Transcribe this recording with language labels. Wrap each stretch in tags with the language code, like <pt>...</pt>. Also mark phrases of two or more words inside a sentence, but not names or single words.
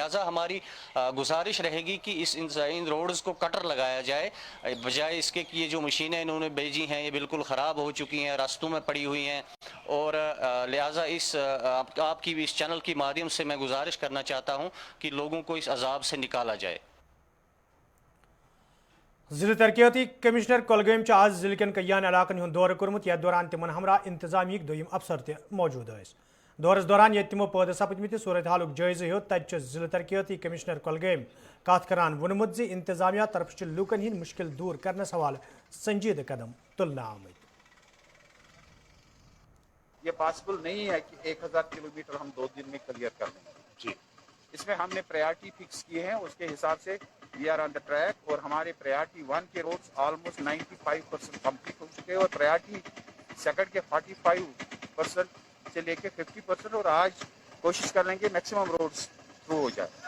<hi>लिहाजा हमारी गुजारिश रहेगी कि इन रोड्स को कटर लगाया जाए, बजाय इसके कि ये जो मशीनें इन्होंने भेजी हैं ये बिल्कुल ख़राब हो चुकी हैं, रास्तों में पड़ी हुई हैं। और लिहाजा इस आपकी भी इस चैनल के माध्यम से मैं गुजारिश करना चाहता हूं कि लोगों को इस अजाब से निकाला जाए।</hi> <ks>जिले तरक्याती कमिश्नर कोलगम आज जिले कन कयान इलाकन हुंद दौर कोर्मुत, यथ दौरान तिमन हमरा इंतजामी दोयम अफसर ते मौजूद थे। दौरस दौरान ये तिमो पैदा सपदमित सूरत हालुक जायज़ हेत तत जिले तरक्याती कमिश्नर कोलगम कत करान वोनमुत ज इंतजामिया तरफ लूकन हिंद मुश्किल दूर करने सवाल संजीद कदम तुलना आमद।</ks> <hi>ये पॉसिबल नहीं है कि 1000 किलोमीटर हम 2 दिन में क्लियर कर लें जी। इसमें हमने प्रायोरिटी फिक्स किए हैं, उसके हिसाब से</hi> <en>we are on the track</en> <hi>और हमारे प्रायोरिटी 1 के रोड्स ऑलमोस्ट 95% कंप्लीट हो चुके हैं और</hi> <en>priority second</en> <hi>के 45% से लेके 50% और आज कोशिश कर लेंगे</hi> <en>maximum roads</en> <hi>थ्रू हो जाए।</hi>